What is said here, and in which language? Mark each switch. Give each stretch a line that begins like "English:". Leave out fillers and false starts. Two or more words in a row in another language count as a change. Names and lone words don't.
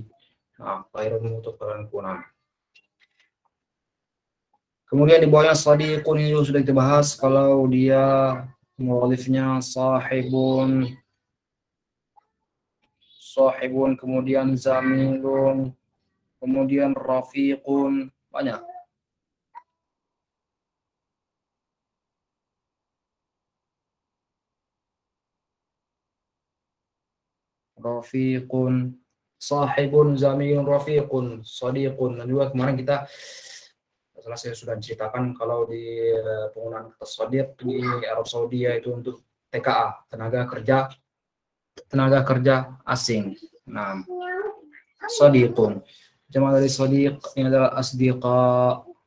Indonesian: Nah, kelahiranmu untuk kelahiranku. Nah, kemudian di bawahnya sadiqun ini sudah kita bahas, kalau dia mu'alifnya sahibun, kemudian zamilun, kemudian rafiqun, banyak.
Arabic: رفيقٌ، صاحبٌ، زميلٌ، رفيقٌ,
Indonesian: sadiqun. Dan juga kemarin kita saya sudah ceritakan kalau di penggunaan kata sadiq di Arab Saudi itu untuk TKA, tenaga kerja asing. Nah, sadiqun. Jamak dari sadiq ini adalah asdiqa.